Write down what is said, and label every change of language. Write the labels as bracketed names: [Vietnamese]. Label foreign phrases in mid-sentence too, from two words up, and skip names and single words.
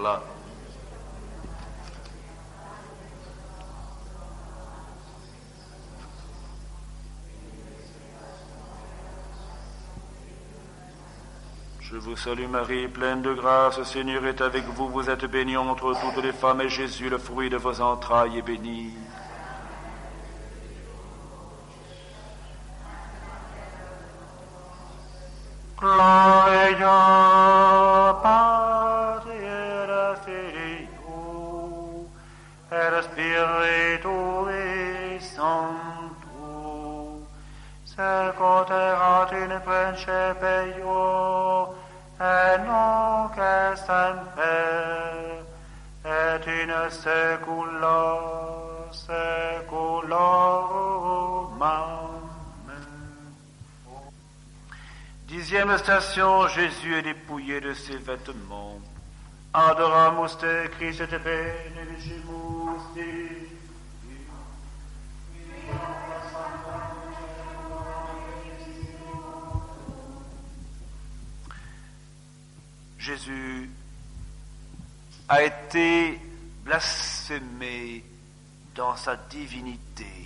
[French] Je vous salue Marie, pleine de grâce, le Seigneur est avec vous, vous êtes bénie entre toutes les femmes, et Jésus, le fruit de vos entrailles, est béni. [Latin] Gloria Patri et Filio et Spiritui Sancto, secut erat in principio principio, et nunc et semper, et in saecula saeculorum. Amen. [French] 10e station, Jésus est dépouillé de ses vêtements. [Latin] Adoramus te, Christe te benedicimus te. [French] Jésus a été blasphémé dans sa divinité.